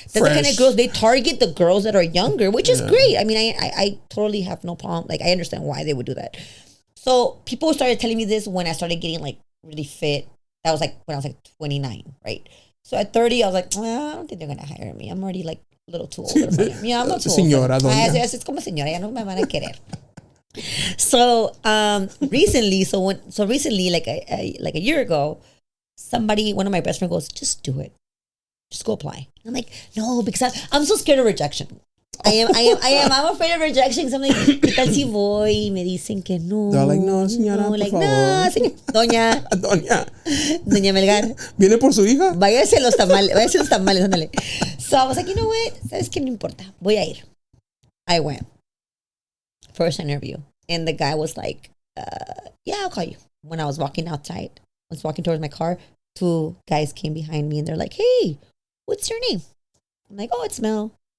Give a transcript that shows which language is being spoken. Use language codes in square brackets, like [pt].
[en] That's the kind of girls they target, the girls that are younger, which is great. I mean, I totally have no problem. Like, I understand why they would do that. So people started telling me this when I started getting like really fit. That was like when I was like 29, right? So at 30, I was like, I don't think they're gonna hire me. I'm already like a little too old for them. Yeah, I'm not too [es] Señora, [en] old. [es] Es como señora, ya no me van a querer. [en] So recently, like a year ago, one of my best friends goes, just do it, just go apply. I'm like, no, because I'm so scared of rejection. I'm afraid of rejection. Because I'm like, [es] ¿qué tal si voy? Me dicen que no. [en] They're like, [es] no, señora, por favor. No, señora, doña Melgar. ¿Viene por su hija? Váyase los tamales, ándale. [en] So I was like, you know what? [es] ¿Sabes qué? No importa. Voy a ir. [en] I went. First interview. And the guy was like, yeah, I'll call you. When I was walking outside, I was walking towards my car, 2 guys came behind me and they're like, hey, what's your name? I'm like, oh, it's Mel.